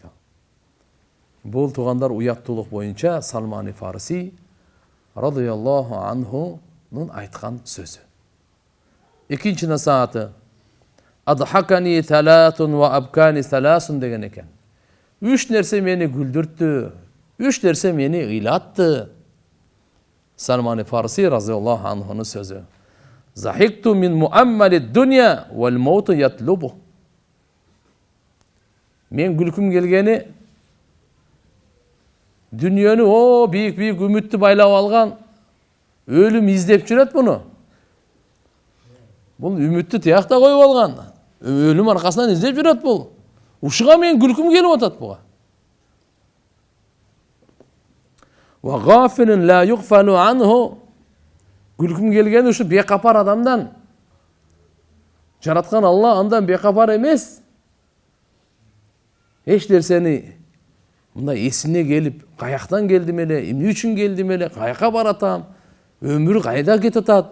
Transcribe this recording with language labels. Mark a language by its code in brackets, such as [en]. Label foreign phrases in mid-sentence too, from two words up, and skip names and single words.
[ky] Бул тугандар уяттуулук боюнча Салман Фарси радыйаллаху анхунун айткан сөзү. Экинчи насааты: [ar] "أضحكني ثلاث وأبكاني ثلاث" [ky] деген экен. 3 нерсе мени күлдүрттү, 3 нерсе мени ыйлатты. Салман Фарси радыйаллаху анхунун сөзү. [ar] "ضحكت من مؤمل دنيا والموت يطلبه." [ky] Мен күлкүм келгени дүниені бийик үмүттү байлап алган өлүм издеп жүрөт буну. Бул үмүттү тиякта коюп алган. Өлүм аркасынан издеп жүрөт бул. Ушуга мен күлкүм келип атат буга. [ar] وغافل لا يغفل عنه. [ky] Күлкүм келгени ушу бекапар адамдан. Жараткан Алла андан бекапар эмес. Эч нерсени мындай эсине келип, каяктан келдим эле, эмне үчүн келдим эле, каяка баратам, өмүр кайда кетип атат?